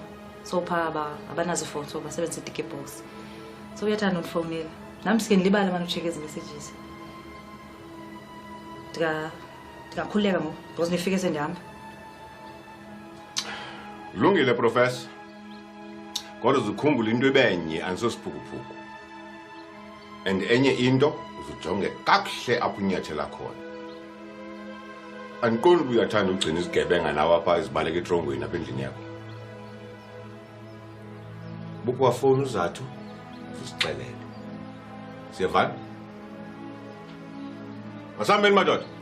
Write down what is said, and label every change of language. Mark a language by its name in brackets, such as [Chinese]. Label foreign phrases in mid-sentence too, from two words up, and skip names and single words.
[Xhosa] So pha abanazo ifoni so basebenzisa i-ticket box. So uyathanda undifowunela. Nami sike ndilibale manje ucheck ezi messages. Ndingakhululeka ngoku because nifike sendihamba. Kulungile Professor. Kodwa uzukhumbula into ebenye anisosiphukuphuku. And enye into uzujonge kakuhle apho unyathela khona. Andiqondi uba uyathanda ugcina izigebenga nawe apha izibaleka etrongweni apha endlini yakho. Bukwafowuni uzathu uzisixelele. Siyavana? Masihambeni madoda.